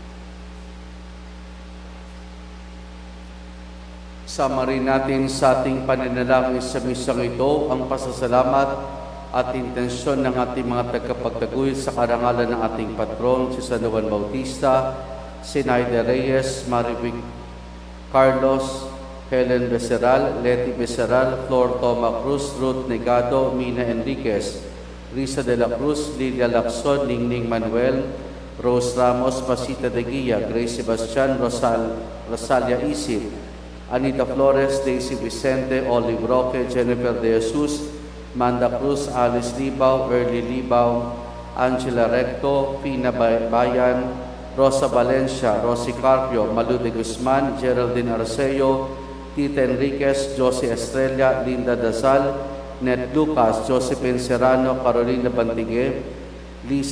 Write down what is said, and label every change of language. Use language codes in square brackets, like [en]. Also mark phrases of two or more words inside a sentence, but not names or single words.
[tl] Sama rin natin sa ating pananalangin sa misang ito ang pasasalamat at intensyon ng ating mga tagapagtaguyod sa karangalan ng ating patron, si San Juan Bautista, Sinaida Reyes, Marivic Carlos, Helen Becerral, Leti Becerral, Flor Toma Cruz, Ruth Negado, Mina Enriquez, Risa de la Cruz, Lilia Lacson, Ningning Manuel, Rose Ramos, Pasita de Guia, Grace Sebastian, Rosalia Isip, Anita Flores, Daisy Vicente, Olive Roque, Jennifer De Jesus, Manda Cruz, Alice Libaw, Early Libaw, Angela Recto, Pina Bayan, Rosa Valencia, Rosie Carpio, Malu de Guzman, Geraldine Arceo, Tita Enriquez, Josie Estrella, Linda Dasal, Net Lucas, Josephine Serrano, Carolina Bantigue, Lisa